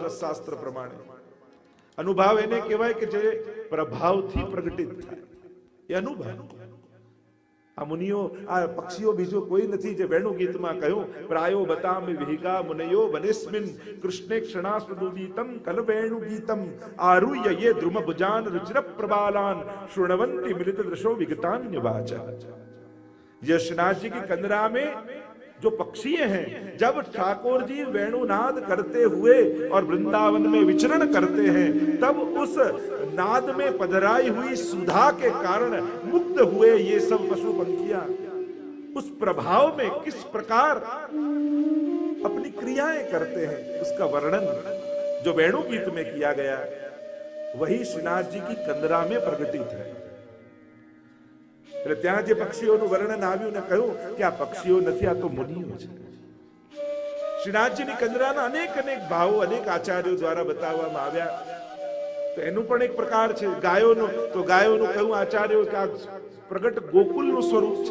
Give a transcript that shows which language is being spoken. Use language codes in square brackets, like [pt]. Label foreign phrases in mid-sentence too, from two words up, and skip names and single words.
[gu] રસશાસ્ત્ર પ્રમાણે અનુભાવ એને કહેવાય કે જે પ્રભાવથી પ્રગટિત થાય, એ અનુભાવ. આ મુનિઓ, આ પક્ષીઓ બીજો કોઈ નથી. જે વેણુ ગીતમાં કહ્યું, [sa] પ્રાયો બતામિ વિહિકા મુનયો વનેસ્મિન કૃષ્ણે ક્ષણાસ્વદુદિતમ કલવેણુ ગીતમ આરુહ્ય યે દ્રુમ ભુજાન રુચિર પ્રબાલાન શૃણવંતિ મિલિત દૃશો विगतान्य वाचा. [hi] यशनाथ जी की कंदरा में जो पक्षी हैं, जब ठाकुर जी वेणुनाद करते हुए और वृंदावन में विचरण करते हैं, तब उस नाद में पधराई हुई सुधा के कारण मुक्त हुए ये सब पशु पंखियां उस प्रभाव में किस प्रकार अपनी क्रियाएं करते हैं, उसका वर्णन जो वेणु गीत में किया गया, वही श्रीनाथ जी की कंदरा में प्रकटित है. [gu] એટલે ત્યાં જે પક્ષીઓનું વર્ણન આવ્યું ને કહ્યું કે આ પક્ષીઓ નથી, આ તો મુનિઓ છે. શ્રીનાથજીની કંદરાના અનેક અનેક ભાવો અનેક આચાર્યો દ્વારા બતાવવામાં આવ્યા. તો એનું પણ એક પ્રકાર છે. ગાયોનું, તો ગાયોનું કહ્યું આચાર્યો કે આ પ્રગટ ગોકુલનું સ્વરૂપ છે.